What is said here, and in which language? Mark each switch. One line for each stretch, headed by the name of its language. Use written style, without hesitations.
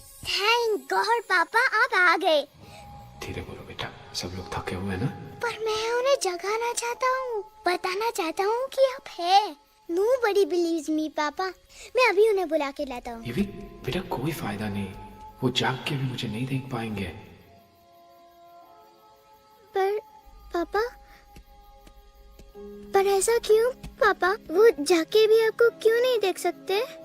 Hindi: Thank God पापा आप आ गए. धीरे बोलो बेटा, सब लोग थके हुए हैं ना. पर मैं उन्हें जगाना चाहता हूँ, बताना चाहता हूँ कि आप है.
English: Nobody believes me papa.
Hindi: मैं अभी उन्हें बुला के लाता हूँ. ये भी बेटा कोई फायदा नहीं, वो जाग के भी मुझे नहीं देख पाएंगे. पर ऐसा क्यों पापा? वो जाके भी आपको क्यों नहीं देख सकते?